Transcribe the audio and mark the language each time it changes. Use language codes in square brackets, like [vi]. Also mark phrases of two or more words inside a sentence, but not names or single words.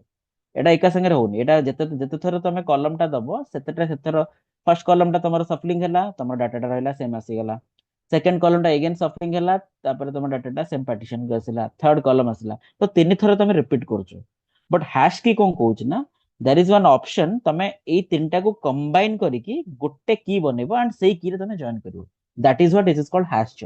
[or] ଏଟା ଏକା ସାଙ୍ଗରେ ହଉନି. ଏଟା ଯେତେ ଯେତେ ଥର ତମେ କଲମଟା ଦବ, ସେତେଥର [en] first column [or] ତମର ସଫଲିଂ ହେଲା, ତମର ଡାଟାଟା ରହିଲା, ସେମ୍ ଆସିଗଲା. [en] second column again shuffling [or] ହେଲା, ତାପରେ ତମ ଡାଟାଟା [en] same partition [or] ଆସିଲା. [en] third column [or] ଆସିଲା. ତ 3 ଥର ତମେ ରିପିଟ କରୁଛ. [en] but hash [or] କି କ'ଣ କହୁଛି ନା, [en] there is one option, [or] ତମେ ଏଇ 3ଟାକୁ କମ୍ବାଇନ କରିକି ଗୋଟେ କି ବନେଇବ ଆଣ୍ଡ ସେଇ କିରେ ତମେ ଜଏନ୍ କରିବ. [en] that is what is called hash join.